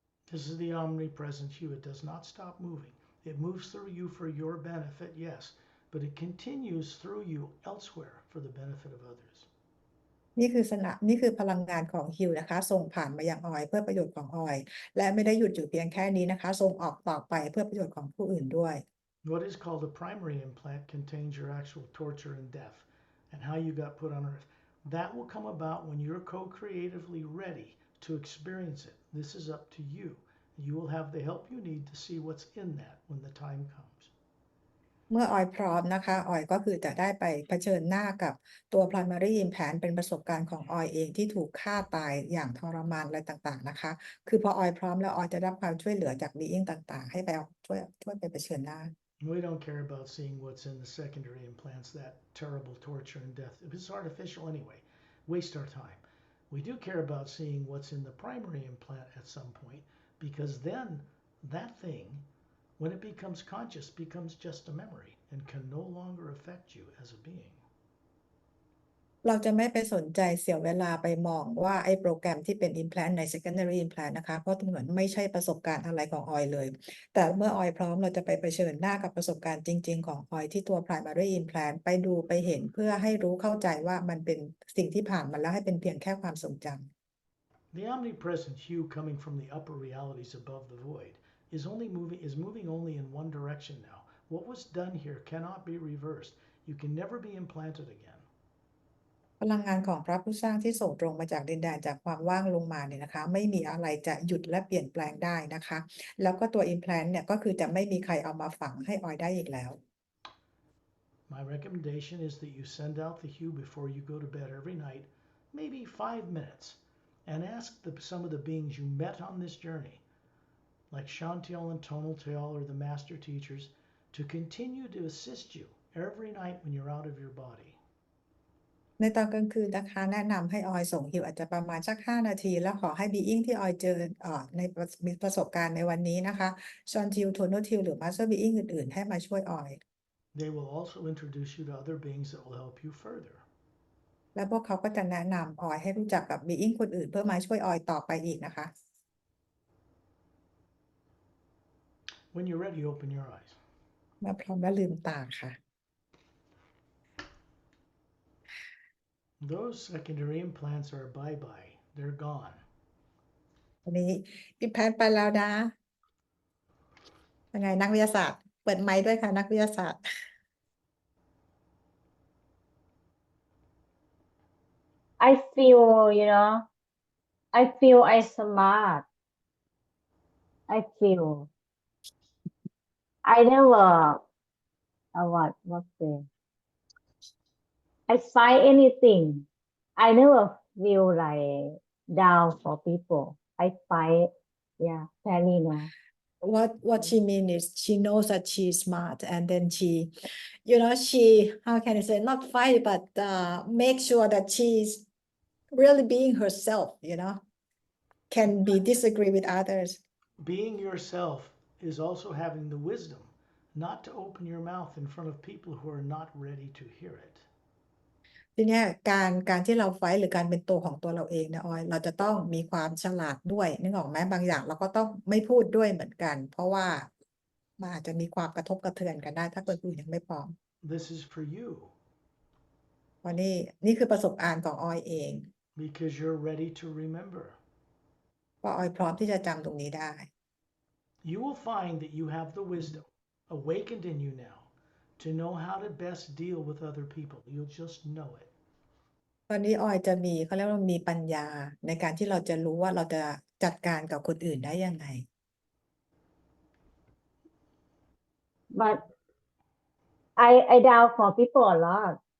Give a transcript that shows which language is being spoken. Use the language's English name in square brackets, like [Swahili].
[English] This is the omnipresent you. It does not stop moving. It moves through you for your benefit, yes, but it continues through you elsewhere for the benefit of others. [Thai] นี่คือพลังงานของฮิวนะคะส่งผ่านมายังออยเพื่อประโยชน์ของออยและไม่ได้หยุดอยู่เพียงแค่นี้นะคะส่งออกต่อไปเพื่อประโยชน์ของผู้อื่นด้วย [English] What is called a primary implant contains your actual torture and death and how you got put on earth. That will come about when you're co-creatively ready to experience it. This is up to you. You will have the help you need to see what's in that when the time comes. [Thai] เมื่อออยพร้อมนะคะออยก็คือจะได้ไปเผชิญหน้ากับตัว [English] primary implant [Thai] เป็นประสบการณ์ของออยเองที่ถูกฆ่าตายอย่างทรมานอะไรต่างๆนะคะคือพอออยพร้อมแล้วออยจะได้รับความช่วยเหลือจาก being ต่างๆให้ไปช่วยไปเผชิญหน้า [English] We don't care about seeing what's in the secondary implants, that terrible torture and death. If it's artificial anyway, waste our time. We do care about seeing what's in the primary implant at some point, because then that thing, when it becomes conscious, becomes just a memory and can no longer affect you as a being. [Thai] เราจะไม่ไปสนใจเสียเวลาไปมองว่าไอ้โปรแกรมที่เป็น implant ใน [English] secondary implant [Thai] นะคะเพราะเหมือนไม่ใช่ประสบการณ์อะไรของออยเลยแต่เมื่อออยพร้อมเราจะไปเผชิญหน้ากับประสบการณ์จริงๆของออยที่ตัว [English] primary implant [Thai] ไปดูไปเห็นเพื่อให้รู้เข้าใจว่ามันเป็นสิ่งที่ผ่านมาแล้วให้เป็นเพียงแค่ความทรงจำ [English] The omnipresent hue coming from the upper realities above the void is moving only in one direction now. What was done here cannot be reversed. You can never be implanted again. [Thai] พลังงานของพระผู้สร้างที่ส่งตรงมาจากดินแดนจากความว่างลงมาเนี่ยนะคะไม่มีอะไรจะหยุดและเปลี่ยนแปลงได้นะคะแล้วก็ตัว implant เนี่ยก็คือจะไม่มีใครเอามาฝังให้ออยได้อีกแล้ว [English] My recommendation is that you send out the hue before you go to bed every night, maybe 5 minutes, and ask some of the beings you met on this journey, like Chantel and Tonaltel or the master teachers, to continue to assist you every night when you're out of your body. [Thai] ในตอนกลางคืนนะคะแนะนำให้ออยส่งฮิวอาจจะประมาณสัก5 นาทีแล้วขอให้บีอิงที่ออยเจอในมีประสบการณ์ในวันนี้นะคะชอนทิวโทโนทิวหรือมาสเตอร์บีอิงอื่นๆให้มาช่วยออย [English] They will also introduce you to other beings that will help you further. [Thai] แล้วพวกเขาก็จะแนะนำออยให้รู้จักกับบีอิงคนอื่นเพื่อมาช่วยออยต่อไปอีกนะคะ [English] When you're ready, open your eyes. [Thai] เมื่อพร้อมแล้วลืมตาค่ะ [English] Those secondary implants are bye-bye. They're gone. [Thai] วันนี้อิมแพนไปแล้วนะยังไงนักวิทยาศาสตร์เปิดไมค์ด้วยค่ะนักวิทยาศาสตร์ [English] I feel, I feel I smart. I feel I never what say I find anything. I never feel like down for people. I find fairly now. what she mean is she knows that she's smart and then she she how can I say not fight but make sure that she's really being herself can be disagree with others Being yourself is also having the wisdom not to open your mouth in front of people who are not ready to hear it. [Thai] ทีเนี้ยการที่เราไฟท์หรือการเป็นตัวของตัวเราเองนะออยเราจะต้องมีความฉลาดด้วยนึกออกไหมบางอย่างเราก็ต้องไม่พูดด้วยเหมือนกัน เพราะว่ามันอาจจะมีความกระทบกระเทือนกันได้ถ้าคนอื่นยังไม่พร้อม [English] This is for you [Thai] เพราะนี่คือประสบการณ์ของออยเอง [English] because you're ready to remember. [Thai] เพราะออยพร้อมที่จะจำตรงนี้ได้ [English] You will find that you have the wisdom awakened in you now to know how to best deal with other people. You'll just know it. [Thai] ตอนนี้ออยจะมีเขาเรียกว่ามีปัญญาในการที่เราจะรู้ว่าเราจะจัดการกับคนอื่นได้ยังไง [English] But I down for people a lot.